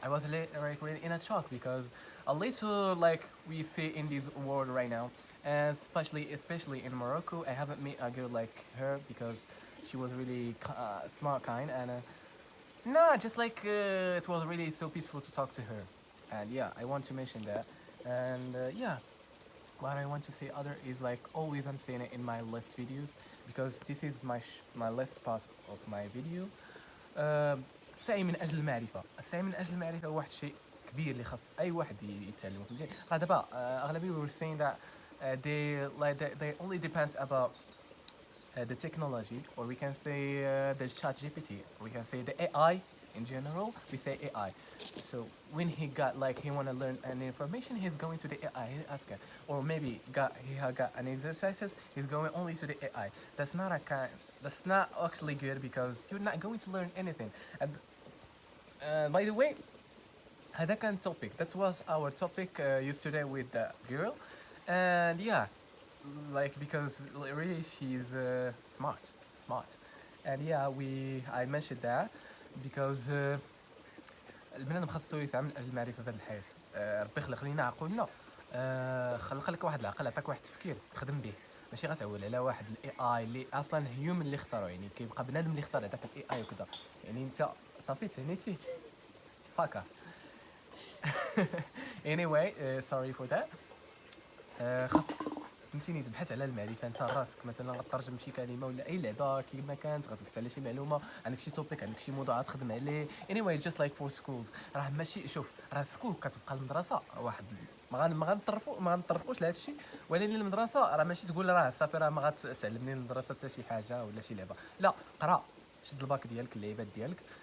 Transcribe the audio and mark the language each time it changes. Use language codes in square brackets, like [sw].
[en] I was like really in a shock, because a little like we see in this world right now, and especially in Morocco, I haven't met a girl like her, because she was really smart, kind, and just like it was really so peaceful to talk to her. And yeah, I want to mention that. And yeah, what I want to say other is like always I'm saying it in my last videos, because this is my last part of my video. [ar] السعي من أجل المعرفة. السعي من أجل المعرفة واحد شيء كبير اللي خاص أي واحد يتعلمه. راه دابا أغلبية [en] were saying that they only depends about the technology, or we can say the chat GPT, or we can say the AI in general. We say AI. So when he want to learn an information, he's going to the AI. He ask it, or maybe he got an exercises. He's going only to the AI. That's not actually good, because you're not going to learn anything. And by the way, that kind of topic. That was our topic yesterday with the girl, and yeah, like because really she's smart, and yeah, I mentioned that because. [ar] البنادم خاصو يسعى من اجل المعرفه في هذه الحياه. ربي خلق لينا عقولنا، خلق لك واحد العقل، عطاك واحد التفكير تخدم به، ماشي غتعول على واحد الاي اي اللي اصلا هيومن اللي اختاروا. يعني كيبقى بنادم اللي اختار هذاك الاي اي وكذا. يعني انت صافي تهنيتي فاكا. [en] Anyway, sorry for that. خاص [ar] فهمتيني تبحث على المعرفه انت راسك مثلا غترجم شي كلمه ولا اي لعبه كيما كانت غتبحث على شي معلومه عندك شي توبيك عندك شي موضوع تخدم عليه [en] anyway just like for schools [ar] راه ماشي شوف راه سكول كتبقى المدرسه واحد ما غنطرقوش لهذا الشيء ولكن المدرسه راه ماشي تقول راه صافي راه ما غتعلمني المدرسه حتى شي حاجه ولا شي لعبه لا قرا شد الباك ديالك اللعيبات ديالك